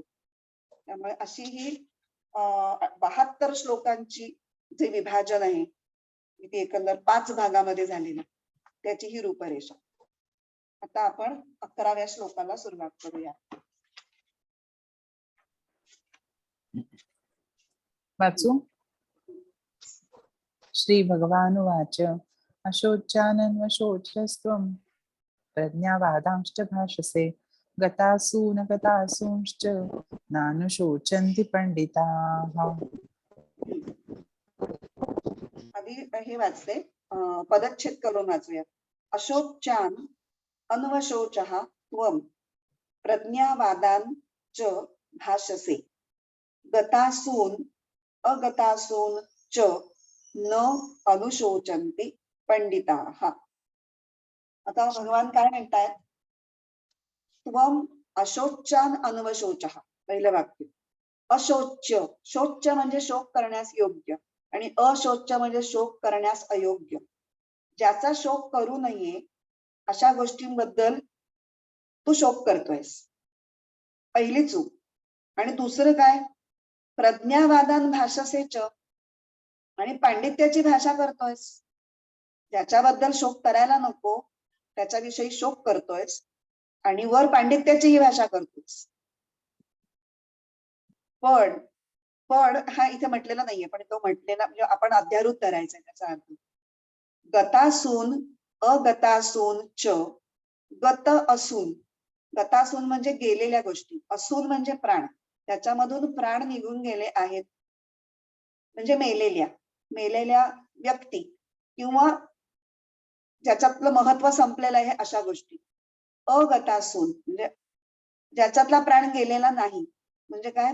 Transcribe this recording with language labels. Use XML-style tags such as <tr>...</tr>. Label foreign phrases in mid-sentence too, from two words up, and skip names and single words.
<mr>त्यामुळे अशी ही 72 श्लोकांची जे विभाजन आहे ती एकंदर 5 भागामध्ये झालेली, त्याची ही रूपरेषा. आता आपण 11व्या श्लोकाला सुरुवात करूया. वाचू.</mr> <sa>श्री भगवानुवाच अशोच्यानन्वशोचस्त्वं प्रज्ञावादांश्च भाषसे गतासून गतासूंश्च नानुशोचन्ति पंडिताः.</sa> <mr>आधी हे वाचते, पदच्छेद करून वाचूया.</mr> <sa>अशोच्यान अन्वशोचः त्वं प्रज्ञावादां च भाषसे गतासून अगतासून च न अनुशोचन्ति पंडिताः.</sa> <mr>आता भगवान काय म्हणतायत?</mr> <sa>त्वं अशोच्यान अन्वशोचः,</sa> <mr>पहिलं वाक्य. अशोच्य, शोच्य म्हणजे शोक करण्यास योग्य आणि अशोच्य म्हणजे शोक करण्यास अयोग्य. ज्याचा शोक करू नये अशा गोष्टींबद्दल तू शोक करतोयस, पहिली चूक. आणि दुसरं काय?</mr> <sa>प्रज्ञावादान भाषसेच,</sa> <mr>आणि पांडित्याची भाषा करतोयस. ज्याच्याबद्दल शोक करायला नको त्याच्याविषयी शोक करतोयस आणि वर पांडित्याचीही भाषा करतोयस. पण पण हा इथे म्हटलेला नाहीये, पण तो म्हटलेला म्हणजे आपण अध्यारूप धरायचा त्याचा अर्थ.</mr> <sa>गतासून अगतासून च,</sa> <mr>गत असून, गतासून म्हणजे गेलेल्या गोष्टी, असून म्हणजे प्राण, त्याच्यामधून प्राण निघून गेले आहेत म्हणजे मेलेल्या व्यक्ती किंवा ज्याच्यातलं महत्व संपलेलं आहे अशा गोष्टी. अगतासून म्हणजे ज्याच्यातला प्राण गेलेला नाही, म्हणजे काय?</mr>